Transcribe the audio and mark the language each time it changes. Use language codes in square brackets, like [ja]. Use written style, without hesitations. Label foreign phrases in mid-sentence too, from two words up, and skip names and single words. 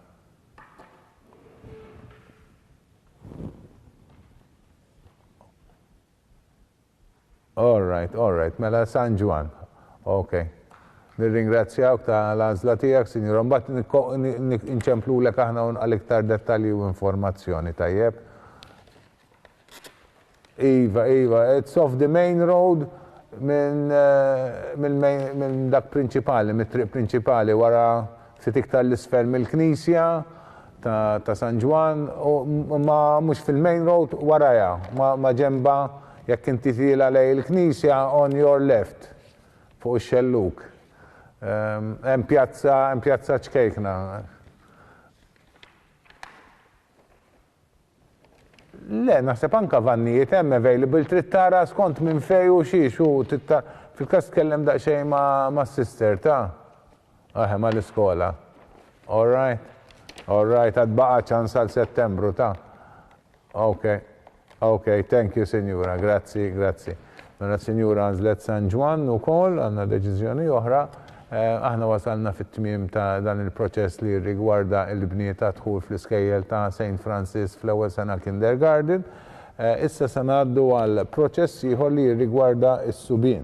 [en] All right, [mt] mela San Ġwan. Okay. Nirringrazzjawk ta' l-għażla tiegħek, sinjura, mbagħad inċemplulek aħna għal-iktar dettalji u informazzjoni tajjeb. Iva, [en] it's off the main road [mt] minn dak prinċipali, mit-triq prinċipali wara ftit iktar l-isfel mill-Knisja ta' San Ġwan, ma mhux fil- [en] main road [mt] waraja, ma ġemba jekk inti tila lej il-Knisja [en] on your left [mt] fuq ix-xelluk. Hemm pjazza ċkejkna. Le, naħseb anka vannijiet hemm available trid tara skont minn fejn u xiex u fil-każ tkellem daqsxejn ma' sister ta' mal-iskola. [en] All right, [mt] għad baqa' ċans għal Settembru ta'. [en] Okay, thank you, [mt] Sinjura, grazzi. Mela Sinjura għażlet San Ġwan ukoll għandna deċiżjoni oħra. Aħna wasalna fit-tmiem ta' dan il-proċess li rigwarda l-bniet ta' dħul fl-iskejjel ta' St. Francis fl-ewwel sena kindergarten. Issa se ngħaddu għal proċess ieħor li rigwarda s-subien.